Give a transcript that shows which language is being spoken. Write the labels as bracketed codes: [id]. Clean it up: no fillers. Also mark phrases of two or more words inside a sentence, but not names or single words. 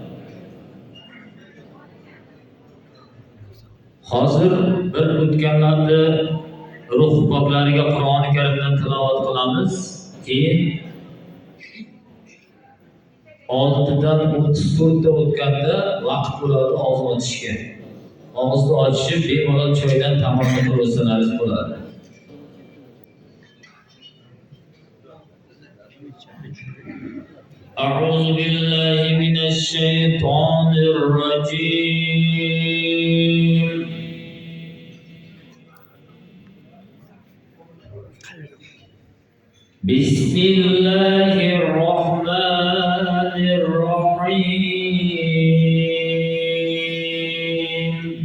[uz] Hozir bir o'tganlarni ruh poklariga Qur'oni Karimdan tilovat qilamiz. Keyin 6dan 34 ta o'tganda vaqt bo'ladi og'iz ochishga. Og'izni ochishib bemalol choydan tamoshga tursangiz bo'ladi. [ar] أعوذ بالله من الشيطان الرجيم. بسم الله الرحمن الرحيم.